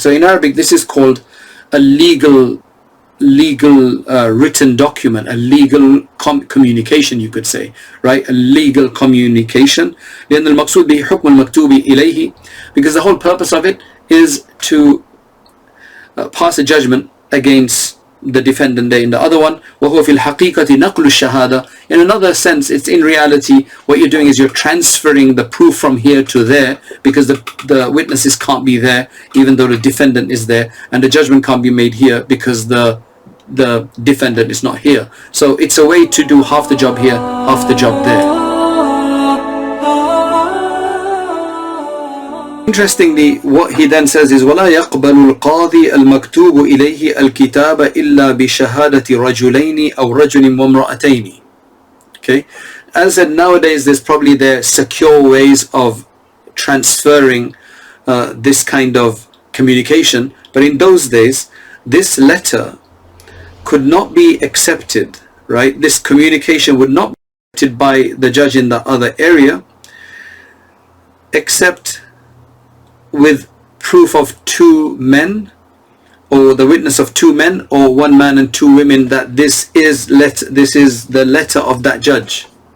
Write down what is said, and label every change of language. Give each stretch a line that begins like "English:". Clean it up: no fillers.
English: So in Arabic this is called a legal written document, a legal communication, you could say, right? A legal communication.
Arabic: لأن المقصود به حكم المكتوب إليه,
English: because the whole purpose of it is to pass a judgment against the defendant there in the other one.
Arabic: وهو في الحقيقة نقل الشهادة.
English: In another sense, it's in reality what you're doing is you're transferring the proof from here to there, because the witnesses can't be there even though the defendant is there, and the judgment can't be made here because the defendant is not here. So it's a way to do half the job here, half the job there. Interestingly, what he then says is
Arabic: وَلَا يَقْبَلُ الْقَاضِي الْمَكْتُوبُ إِلَيْهِ الْكِتَابَ إِلَّا بِشَهَادَةِ رَجُلَيْنِ أَوْ رَجُلٍ وَامْرَأَتَيْنِ.
English: Okay, as I said, nowadays there's probably there secure ways of transferring this kind of communication, but in those days this letter could not be accepted, right? This communication would not be accepted by the judge in the other area except with proof of two men, or the witness of two men, or one man and two women, that this is the letter of that judge.